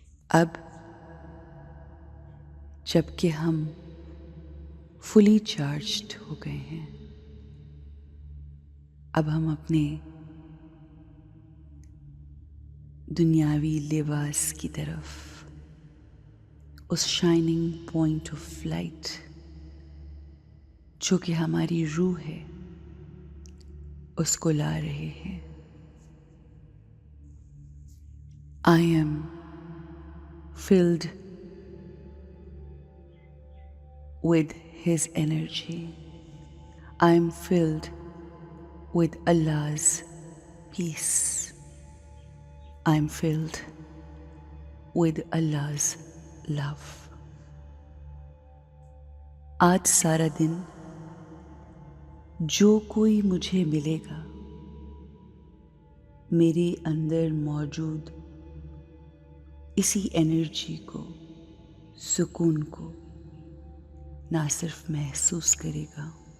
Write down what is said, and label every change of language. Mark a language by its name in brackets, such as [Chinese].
[Hindi] अब जबकि हम फुली चार्ज्ड हो गए हैं, अब हम अपने दुनियावी लिबास की तरफ, उस शाइनिंग पॉइंट ऑफ लाइट जो कि हमारी रूह है, उसको ला रहे हैं। [English] I am filled with His energy. I am filled with Allah's peace. I am filled with Allah's love. [Hindi] आज सारा दिन जो कोई मुझे मिलेगा, मेरे अंदर मौजूद इसी एनर्जी को, सुकून को ना सिर्फ महसूस करेगा